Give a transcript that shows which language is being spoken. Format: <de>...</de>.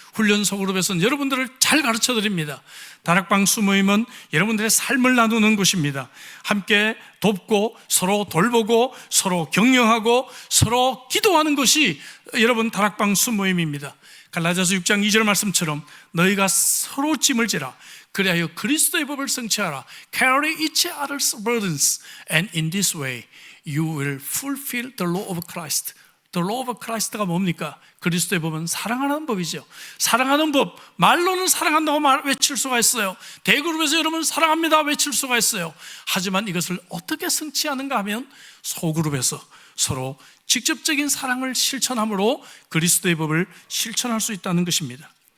<ko>훈련소 그룹에서는 여러분들을 잘 가르쳐 드립니다. 다락방 순모임은 여러분들의 삶을 나누는 곳입니다. 함께 돕고 서로 돌보고 서로 격려하고 서로 기도하는 것이 여러분 다락방 순모임입니다. 갈라디아서 6장 2절 말씀처럼 너희가 서로 짐을 지라 그리하여 그리스도의 법을 성취하라.</ko> <en>Carry each other's burdens and in this way you will fulfill the law of Christ. The law of Christ가</en> <ko>뭡니까? 그리스도의 법은 사랑하는 법이죠. 사랑하는 법, 말로는 사랑한다고 외칠 수가 있어요. 대그룹에서 여러분 사랑합니다 외칠 수가 있어요. 하지만 이것을 어떻게 성취하는가 하면 소그룹에서 서로 직접적인 사랑을 실천함으로 그리스도의 법을 실천할 수 있다는 것입니다.</ko>